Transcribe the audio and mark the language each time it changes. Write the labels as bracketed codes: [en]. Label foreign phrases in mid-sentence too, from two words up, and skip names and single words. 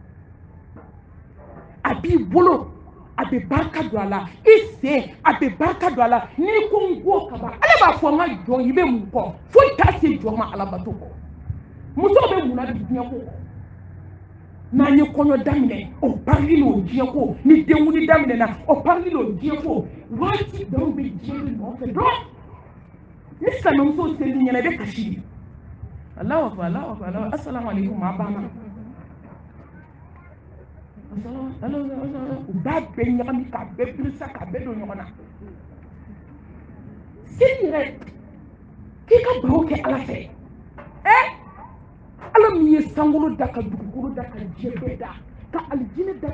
[bm] a b'i bolo a bɛ barika don a la i sen a bɛ barika don a la n'i ko n ko ka ban ala b'a fɔ n ka jɔn i bɛ mun kɔ foyi t'a se jɔn ma ala bato kɔ musow bɛ mun na bi diɲɛ ko n'an ye kɔɲɔ daminɛ o parili n'o diɲɛ ko ni denkundi daminɛna o parili n'o diɲɛ ko waati dɔw bɛ diɲɛ de nɔfɛ dɔrɔn ni silamɛmuso seli ɲɛna i bɛ kasi de [ar] الله أكبر الله أكبر السلام عليكم [bm] a banna u b'a bɛɛ ɲagami k'a bɛɛ birisa k'a bɛɛ don ɲɔgɔn na seli yɛrɛ k'i ka baro kɛ ala fɛ ala min ye sankolo da ka dugukolo da ka diɲɛ bɛɛ da ka alijinɛ da